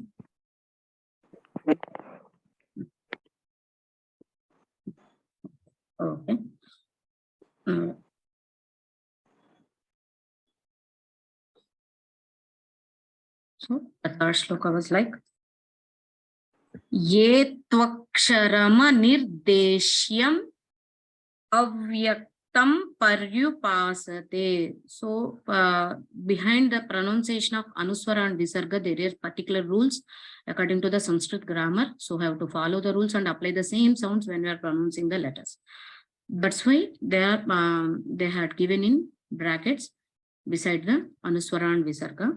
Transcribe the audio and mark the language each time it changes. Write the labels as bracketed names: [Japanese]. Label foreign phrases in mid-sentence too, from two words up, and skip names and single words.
[English] Okay. So the third shloka was like [Sanskrit] ये त्वक्षरमनिर्देश्यमव्यक्तं पर्युपासते. [English] So behind the pronunciation of Anuswara and Visarga, there are particular rules according to the Sanskrit grammar. So have to follow the rules and apply the same sounds when we are pronouncing the letters. That's why they had given in brackets beside the Anuswara and Visarga.